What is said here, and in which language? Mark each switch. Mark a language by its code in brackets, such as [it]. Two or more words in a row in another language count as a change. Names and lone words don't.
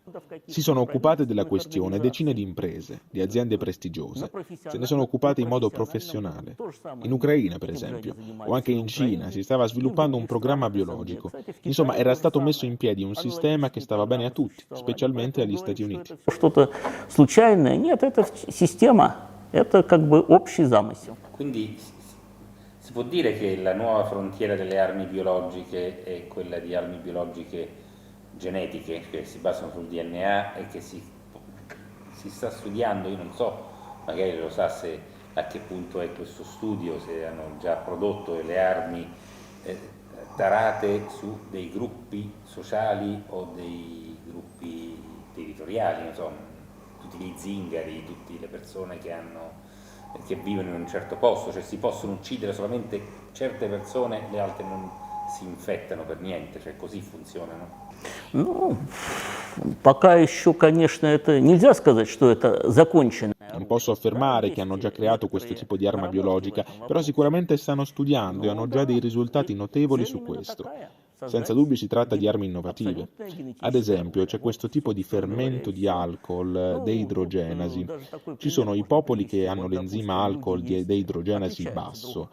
[it] Si sono occupate della questione decine di imprese, di aziende prestigiose, se ne sono occupate in modo professionale. In Ucraina, per esempio, o anche in Cina, si stava sviluppando un programma biologico. Insomma, era stato messo in piedi un sistema che stava bene a tutti, specialmente agli Stati Uniti. [ru] Что-то случайное? Нет, это система, это как бы общий замысел. [it] Quindi si può dire che la nuova frontiera delle armi biologiche è quella di armi biologiche genetiche, che si basano sul DNA e che si sta studiando, io non so, magari lo sa se a che punto è questo studio, se hanno già prodotto delle armi tarate su dei gruppi sociali o dei gruppi territoriali, non so, tutti gli zingari, tutte le persone che vivono in un certo posto, cioè si possono uccidere solamente certe persone, le altre non si infettano per niente, cioè così funzionano. [ru] Ну, пока еще, конечно, это нельзя сказать, что это закончено. [it] Non posso affermare che hanno già creato questo tipo di arma biologica, però sicuramente stanno studiando e hanno già dei risultati notevoli su questo. Senza dubbio si tratta di armi innovative. Ad esempio, c'è questo tipo di fermento di alcol, deidrogenasi. Ci sono i popoli che hanno l'enzima alcol di deidrogenasi basso.